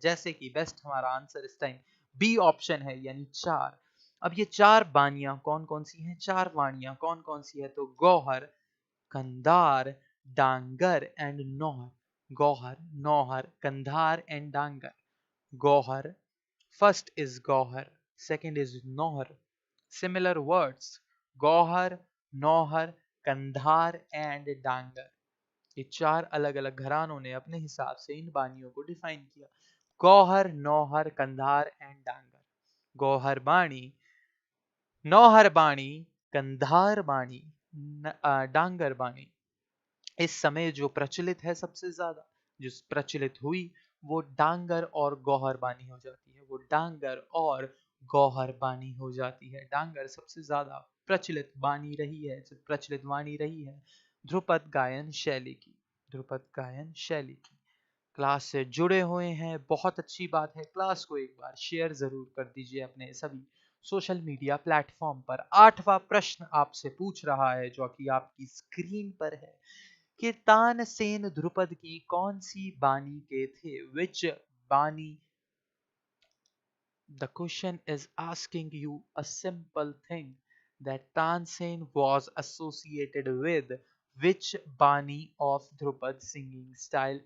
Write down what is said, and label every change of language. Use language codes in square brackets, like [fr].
[hi] जैसे कि बेस्ट हमारा आंसर इस टाइम बी ऑप्शन है, यानी 4। अब ये 4 बानियां कौन कौन सी हैं? 4 वाणियां कौन कौन सी है? तो गौहर, कंधार, डांगर and Nohar. Gauhar, Nohar, Kandahar and Dangar. [en] Gauhar, first is Gauhar, second is Nauhar. Similar words, Gauhar, Nauhar, Kandhar and Dagar. [hi] ये 4 अलग अलग घरानों ने अपने हिसाब से इन बानियों को डिफाइन किया। गौहर, नौहर, कंधार एंड डांगर। गौहर बाणी, नौहर बाणी, कंधार बाणी, डांगर बाणी। इस समय जो प्रचलित है सबसे ज्यादा, जो प्रचलित हुई, वो डांगर और गौहर बानी हो जाती है। वो डांगर और गौहर बानी हो जाती है। डांगर सबसे ज्यादा प्रचलित बानी रही है, प्रचलित वाणी रही है ध्रुपद गायन शैली की। ध्रुपद गायन शैली की। क्लास से जुड़े हुए हैं, बहुत अच्छी बात है। क्लास को एक बार शेयर जरूर कर दीजिए अपने सभी सोशल मीडिया प्लेटफॉर्म पर। 8वां प्रश्न आपसे पूछ रहा है जो कि आपकी स्क्रीन पर है कि तानसेन ध्रुपद की कौन सी बानी के थे? [en] Which bani? The question is asking you a simple thing, that Tansen was associated with which Bani of Drupad singing style?